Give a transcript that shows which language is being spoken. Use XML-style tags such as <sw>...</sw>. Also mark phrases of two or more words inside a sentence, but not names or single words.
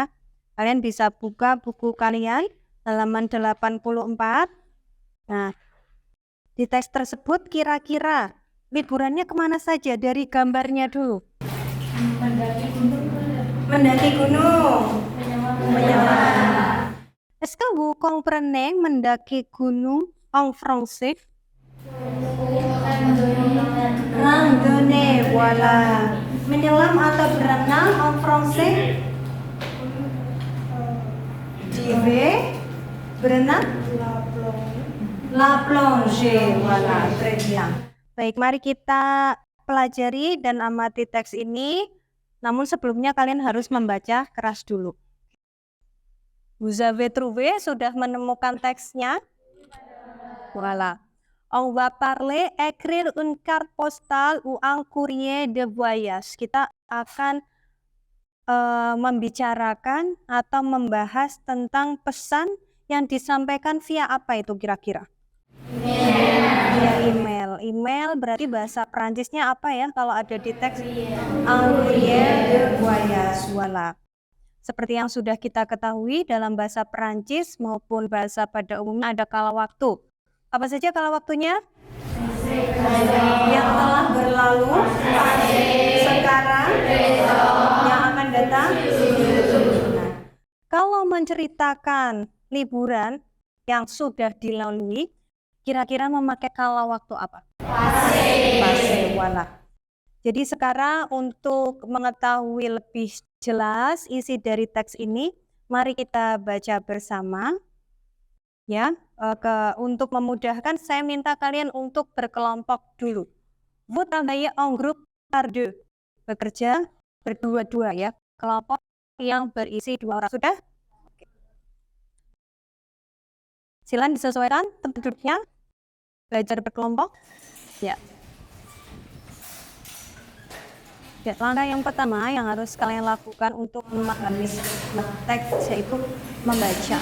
<id>Kalian bisa buka buku kalian halaman 84. Nah, di teks tersebut kira-kira liburannya kemana saja? Dari gambarnya dulu. Mendaki gunung. Mendaki gunung. Menyelam.</id> <fr>Est-ce que vous comprenez</fr> <id>mendaki gunung</id> <fr>en français? Randonnée, voilà.</fr> <id>Menyelam atau berenang</id> <fr>en français?</fr> <id>Dive, berenang?</id> <fr>La plongée, voilà, très bien.</fr> <id>Baik, mari kita pelajari dan amati teks ini. Namun sebelumnya kalian harus membaca keras dulu.</id> <fr>Vous avez trouvé,</fr> <id>sudah menemukan teksnya?</id> <fr>Voilà. On va parler, écrire une carte postale ou un courrier de voyage.</fr> <id>Kita akan membicarakan atau membahas tentang pesan yang disampaikan via apa itu kira-kira? Via email. Email berarti bahasa Perancisnya apa ya kalau ada di teks?</id> <fr>Un courrier de voyage. Voilà.</fr> <id>Seperti yang sudah kita ketahui dalam bahasa Perancis maupun bahasa pada umumnya ada kala waktu. Apa saja kala waktunya? Yang telah berlalu, sekarang, yang akan datang. Nah, kalau menceritakan liburan yang sudah dilalui, kira-kira memakai kala waktu apa?</id> <fr>Passé. Voilà.</fr> <id>Jadi sekarang untuk mengetahui lebih jelas isi dari teks ini, mari kita baca bersama. Ya, untuk memudahkan saya minta kalian untuk berkelompok dulu.</id> <fr>Vous travaillez en groupe par deux.</fr> <id>Bekerja berdua-dua ya. Kelompok yang berisi 2 orang. Sudah? Silakan disesuaikan tempat duduknya. Belajar berkelompok. Ya. Ya, langkah yang pertama yang harus kalian lakukan untuk memahami teks yaitu membaca.</id>